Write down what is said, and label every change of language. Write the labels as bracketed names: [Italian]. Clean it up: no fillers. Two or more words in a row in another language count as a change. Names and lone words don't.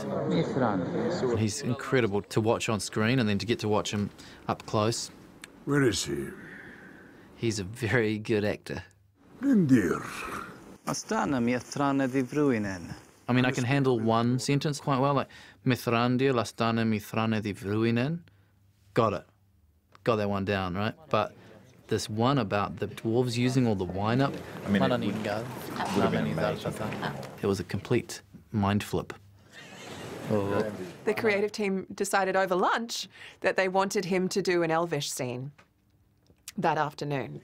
[English] He's incredible to watch on screen and then to get to watch him up close. Where is he? He's a very good actor. Indeed. I mean, I can handle one sentence quite well, like Mithrandir [Sindarin] lastana mithrane di vruinen. [English] Got it. Got that one down, right? But this one about the dwarves using all the wine up. I mean, It was a complete mind flip. Oh. The creative team decided over lunch that they wanted him to do an Elvish scene that afternoon.